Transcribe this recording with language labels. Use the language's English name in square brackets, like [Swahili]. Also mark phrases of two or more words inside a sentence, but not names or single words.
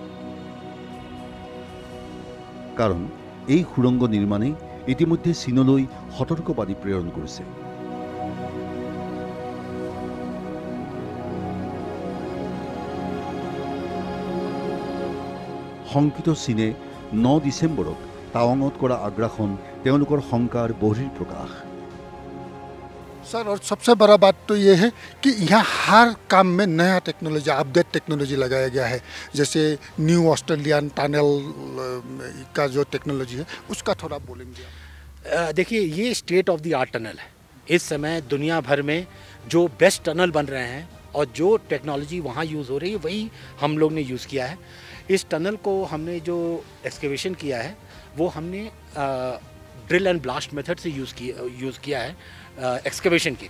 [Assamese] কাৰণ এই সুৰংগ নিৰ্মাণে ইতিমধ্যে চীনলৈ সতৰ্কবাণী প্ৰেৰণ কৰিছে শংকিত চীনে 9 ডিচেম্বৰত টাৱাঙত কৰা আগ্ৰাসন তেওঁলোকৰ শংকাৰ বহিঃপ্ৰকাশ [Hindi] सर और सबसे बड़ा बात तो ये है कि यहाँ हर काम में नया टेक्नोलॉजी [English] update technology [Hindi] लगाया गया है जैसे [English] New Australian tunnel [Hindi] का जो टेक्नोलॉजी है उसका थोड़ा बोलेंगे देखिए ये [English] state of the art tunnel [Hindi] है इस समय दुनिया भर में जो [English] best tunnel [Hindi] बन रहे हैं और जो टेक्नोलॉजी वहाँ यूज़ हो रही है वही हम लोग ने यूज़ किया है इस टनल को हमने जो एक्सकेवेशन किया है वो हमने [English] drill and blast method [Hindi] से यूज़ किया है एक्सकेवेशन के